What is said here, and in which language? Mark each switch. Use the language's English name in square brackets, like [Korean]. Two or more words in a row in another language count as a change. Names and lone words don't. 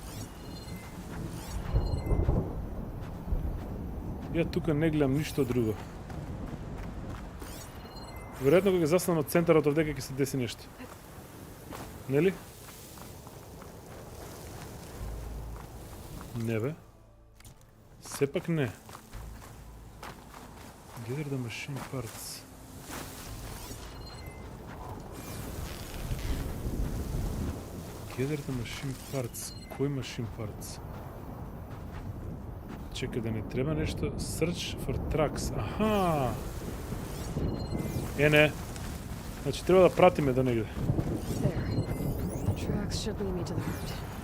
[Macedonian] Ја тука не гледам ништо друго. Веројатно кога застанам од центарот овдека ќе се деси нешто. Нели? Не бе. Сепак не. [English] Gather the machine parts. Gather the machine parts. [Macedonian] Кој [English] machine parts? [Macedonian] Чекај да не треба нешто. [English] Search for tracks. [Macedonian] Аха! Не. Значи треба да пратиме до негде. [English] There. The tracks should lead me to the herd.